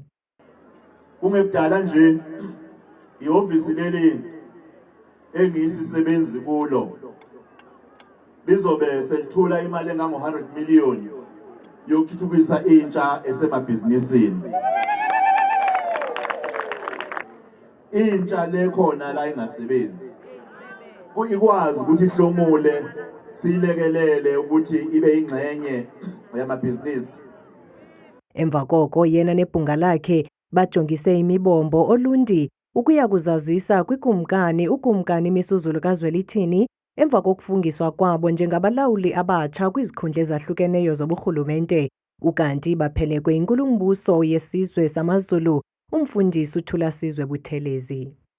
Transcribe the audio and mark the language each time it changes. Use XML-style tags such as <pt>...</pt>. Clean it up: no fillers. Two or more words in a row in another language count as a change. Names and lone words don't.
<zu>Kungekudala nje ihhovisi leli engiyisisebenzi kulo lizobe selithula imali engango-100 million yokuthuthukisa intsha esemabhizinisini. Intsha lekhona la ingasebenzi ikwazi ukuthi ihlomule siyilekelele ukuthi ibe ingxenye yamabhizinisi.</zu> <xh>Emva koko yena nebhunga lakhe bajongise imibombo olundi ukuya kuzazisa kwikumkani ukumkani Misuzulu kaZwelithini emva kokufungiswa kwabo njengabalawuli abatsha kwizikhundla ezahlukeneyo zoburhulumente ukanti baphelekwe inkulumbuso yesizwe samaZulu umfundisi uThulasizwe Buthelezi.</xh>